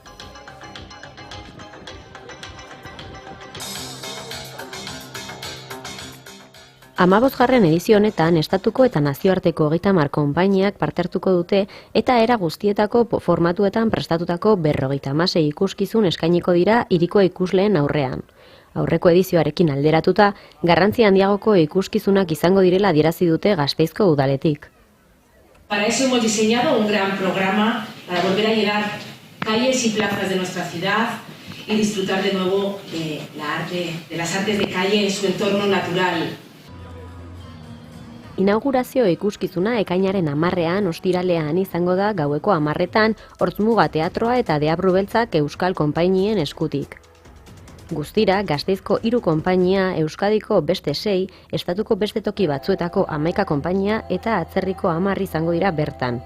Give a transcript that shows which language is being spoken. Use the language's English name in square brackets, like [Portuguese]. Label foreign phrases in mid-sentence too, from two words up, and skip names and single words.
[Basque] Amabosgarren edizio honetan, estatuko eta nazioarteko 30 konpainiak parte hartuko dute eta era guztietako formatuetan prestatutako 56 ikuskizun eskainiko dira hiriko ikusleen aurrean. Aurreko edizioarekin alderatuta, garrantzi handiagoko ikuskizunak izango direla adierazi dute Gasteizko udaletik. [Spanish] Para eso hemos diseñado un gran programa para volver a llenar calles y plazas de nuestra ciudad y disfrutar de nuevo de las artes de calle en su entorno natural. [Basque] Inaugurazio ikuskizuna ekainaren 10ean ostiralean izango da gaueko 10etan Hortzmuga teatroa eta Deabru Beltzak euskal konpainien eskutik. Guztira, Gasteizko 3 konpainia, Euskadiko beste 6, estatuko beste toki batzuetako 11 konpainia eta atzerriko 10 izango dira bertan.